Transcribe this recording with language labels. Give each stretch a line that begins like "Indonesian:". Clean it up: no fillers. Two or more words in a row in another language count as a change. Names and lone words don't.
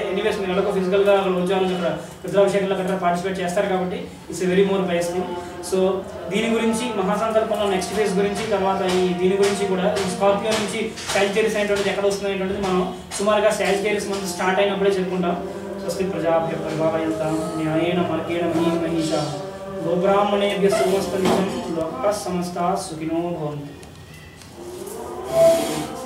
Telugu: ఎనీవేస్ మీరు ఎలాగో ఫిజికల్గా రోజులు ఇక్కడ రుద్రాభిషేకంలో గట్రా పార్టిసిపేట్ చేస్తారు కాబట్టి
English: it's a very more best thing.
Telugu: సో దీని గురించి మహాసంకల్పంలో
English: next phase
Telugu: గురించి, తర్వాత దీని గురించి కూడా ఈ స్కార్పియో నుంచి సాజిటేరియస్ అనేటువంటిది ఎక్కడ వస్తుంది అనేటువంటిది మనం సుమారుగా
English: Sagittarius month
Telugu: స్టార్ట్ అయినప్పుడే చెప్పుకుంటాం.
Sanskrit: స్వస్తి ప్రజాభ్య పరిపాలయంతాం న్యాయేన మార్గేణ మహీమహీషా గోబ్రాహ్మణేభ్యः శుభమస్తు నిత్యం లోకాः సమస్తాः సుఖినో భవంతు.